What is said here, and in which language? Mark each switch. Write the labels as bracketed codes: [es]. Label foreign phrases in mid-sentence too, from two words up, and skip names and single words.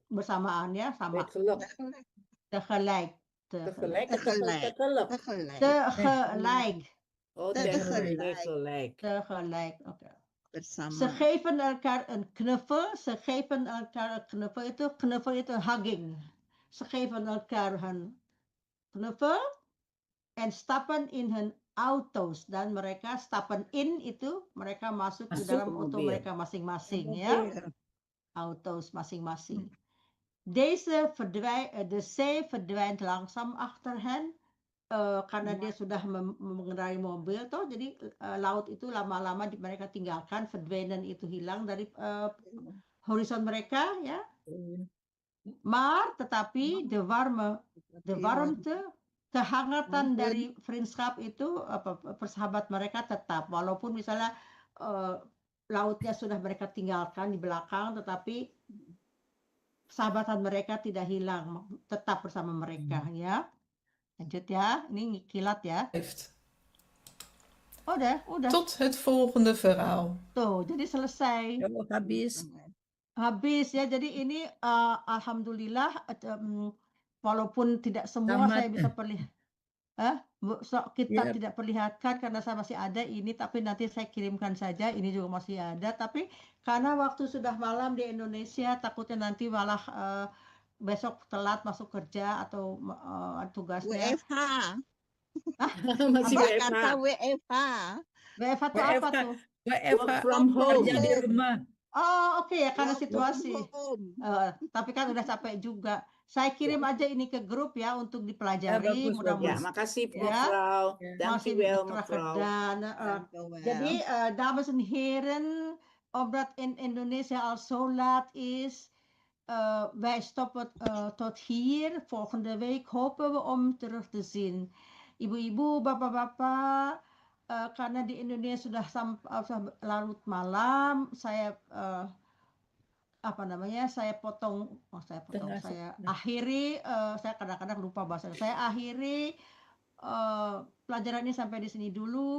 [id] bersamaan ya sama [nl] Tegelijk. tegelijk Tegelijk. Tegelijk. Tegelijk. tegelijk Oh, Tegelijk. tegelijk. [id] oké. Bersama. [nl] Ze geven elkaar een knuffel, knuffel itu hugging. Ze geven elkaar een knuffel en stappen in hun auto's, [id] dan mereka [nl] stappen in [id] itu mereka masuk ke Masuk dalam ke auto mobil. mereka masing-masing ya, auto's masing-masing. [nl] De zee verdwijnt langzaam achter hen [id] karena dia sudah mengendarai mobil toh, jadi laut itu lama-lama mereka tinggalkan, verdwijnen itu hilang dari horizon mereka ya. [nl] Maar tetapi de warmte, [id] kehangatan dari vriendschap itu persahabat mereka tetap, walaupun misalnya lautnya sudah mereka tinggalkan di belakang, tetapi persahabatan mereka tidak hilang, tetap bersama mereka ya. Lanjut ya, ini kilat ya. Udah. [nl] Tot het volgende verhaal. [id] Tuh, jadi selesai. Oh, habis. Habis ya, jadi ini alhamdulillah walaupun tidak semua Tamat. saya bisa kita Yep. tidak perlihatkan karena saya masih ada ini, tapi nanti saya kirimkan saja, ini juga masih ada, tapi karena waktu sudah malam di Indonesia, takutnya nanti malah besok telat masuk kerja atau tugasnya. WFH. Masih Mbak WFH. kata WFH. WFH itu apa tuh? [en] Work from home. [id] Kerja di rumah. Oh oke ya, karena [en] Work [id] situasi. [en] from home. [id] Tapi kan udah capek juga. Saya kirim aja ini ke grup ya untuk dipelajari. bagus, Ya, Mudah-mudahan. makasih Ya. [nl] mevrouw. [id] Ya. [nl] Dankjewel [id] Masih [nl] mevrouw. gedaan. Dankjewel. Jadi dames en heren, omdat in Indonesia al zo laat is, wij stoppen tot hier. Volgende week hopen we om terug te zien. [id] Ibu-ibu, bapak-bapak, karena di Indonesia sudah larut malam, saya saya potong, Tengah. saya akhiri, saya kadang-kadang lupa bahasa, saya akhiri pelajaran ini sampai di sini dulu.